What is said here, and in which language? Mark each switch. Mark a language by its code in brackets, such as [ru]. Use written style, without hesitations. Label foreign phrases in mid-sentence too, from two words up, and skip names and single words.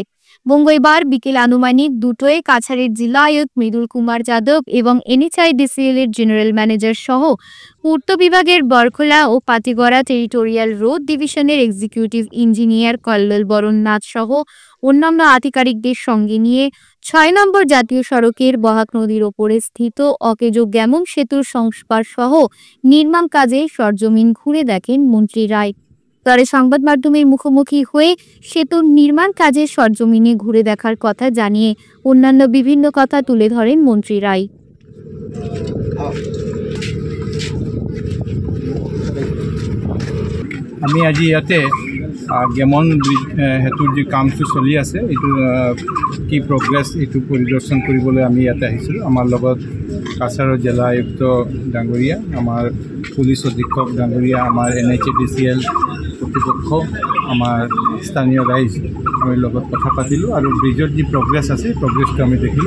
[bn] মঙ্গলবার বিকেল আনুমানিক 2টোয় কাছাড়ের জেলা আয়ুক্ত মৃদুল কুমার যাদব এবং NHIDCL এর [en] general manager [bn] সহ পূর্ত বিভাগের বরখোলা ও পাটিগড়া টেরিটোরিয়াল রোড ডিভিশনের [en] executive engineer [bn] কল্লোল বরণ নাথ সহ অন্যান্য আধিকারিকদের সঙ্গে নিয়ে 6 নম্বর জাতীয় সড়কের বহাক নদীর ওপরে স্থিত অকেজো গ্যামং সেতুর সংস্কার সহ নির্মাণ কাজে সরজমিন ঘুরে দেখেন মন্ত্রী রায়। পরে সংবাদ মাধ্যমের মুখোমুখি হয়ে সেতুর নির্মাণ কাজের সরজমিনে ঘুরে দেখার কথা জানিয়ে অন্যান্য বিভিন্ন কথা তুলে ধরেন মন্ত্রী রায়। [as] আমি আজি ইয়াতে গেমন সেতুৰ যি কামটো চলি আছে এইটো কি প্ৰগ্ৰেছ এইটো পৰিদৰ্শন কৰিবলৈ আমি ইয়াতে আহিছিলোঁ। আমাৰ লগত কাছাৰৰ জিলা আয়ুক্ত ডাঙৰীয়া, আমাৰ পুলিচ অধীক্ষক ডাঙৰীয়া, আমাৰ NHIDCL কৰ্তৃপক্ষ, আমাৰ স্থানীয় ৰাইজ আমি লগত কথা পাতিলোঁ আৰু ব্ৰিজৰ যি প্ৰগ্ৰেছ আছে প্ৰগ্ৰেছটো আমি দেখিলোঁ।